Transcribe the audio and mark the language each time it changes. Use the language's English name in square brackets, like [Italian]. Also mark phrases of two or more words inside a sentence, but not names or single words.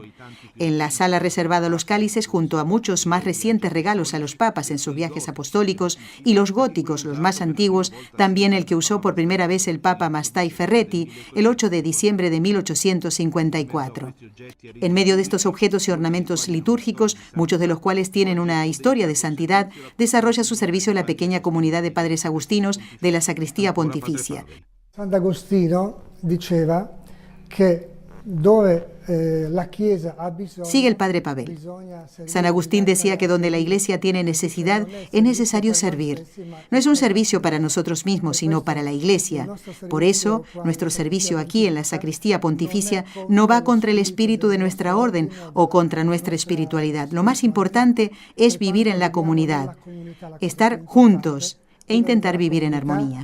[Spanish] En la sala reservada a los cálices, junto a muchos más recientes regalos a los papas en sus viajes apostólicos, y los góticos, los más antiguos, también el que usó por primera vez el Papa Mastai Ferretti el 8 de diciembre de 1854. En medio de estos objetos y ornamentos litúrgicos, muchos de los cuales tienen una historia de santidad, desarrolla su servicio la pequeña comunidad de padres agustinos de la Sacristía Pontificia. [Italian] Sant'Agostino diceva che dove la Chiesa ha bisogno. [Spanish] Sigue el padre Pavel. San Agustín decía que donde la Iglesia tiene necesidad, es necesario servir. No es un servicio para nosotros mismos, sino para la Iglesia. Por eso, nuestro servicio aquí en la Sacristía Pontificia no va contra el espíritu de nuestra orden o contra nuestra espiritualidad. Lo más importante es vivir en la comunidad, estar juntos e intentar vivir en armonía.